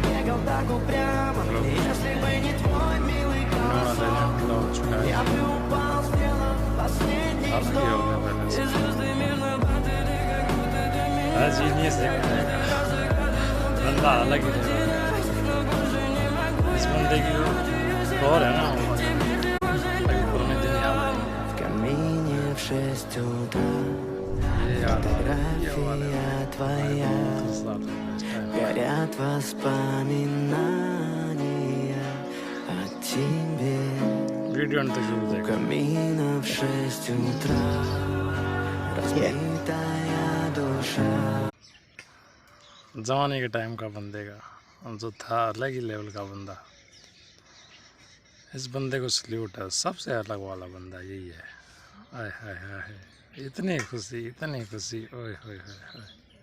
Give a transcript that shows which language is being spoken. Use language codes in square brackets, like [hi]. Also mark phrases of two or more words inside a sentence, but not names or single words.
[ru] хотел так упрямо. И если бы не твой милый голосок, я бы упал, сделав последний вздох. И звезды мирно падали, как будто до меня. [hi] बंदा अलग ही लेवल का है। इस बंदे की और है ना पुराने दिन याद आएंगे। [ru] В камине в 6 утра фотография твоя, горят воспоминания о тебе. [hi] वीडियो तो शुरू [ru] У камина в 6 утра разбитая душа. [hi] जमाने के टाइम का बंदे का जो था अलग ही लेवल का बंदा। इस बंदे को सल्यूट है, सबसे अलग वाला बंदा यही है। आय हाय हाय, इतनी खुशी ओए होए होए होए।